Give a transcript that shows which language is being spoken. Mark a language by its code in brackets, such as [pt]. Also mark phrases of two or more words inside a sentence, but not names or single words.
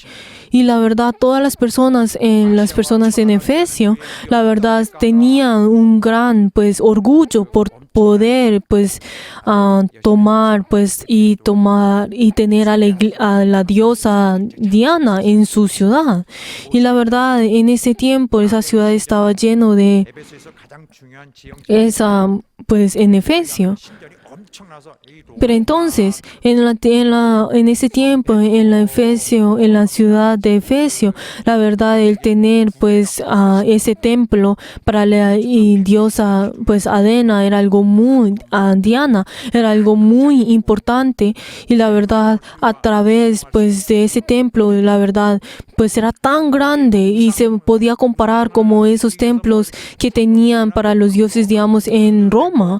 [es] Y la verdad, todas las personas en Efesio, la verdad, tenían un gran pues orgullo por poder pues tomar y tener a la diosa Diana en su ciudad. Y la verdad, en ese tiempo esa ciudad estaba lleno de [ko] 에베소에서 가장 중요한 지형 [es] en Efesio. [ko] 신전이 엄청나서 이 로마 [es] Pero entonces, en ese tiempo, en la ciudad de Efesio, la verdad, el tener pues ese templo para la diosa pues Diana era algo muy importante, y la verdad, a través pues de ese templo, la verdad, pues era tan grande y se podía comparar como esos templos que tenían para los dioses, digamos, en Roma.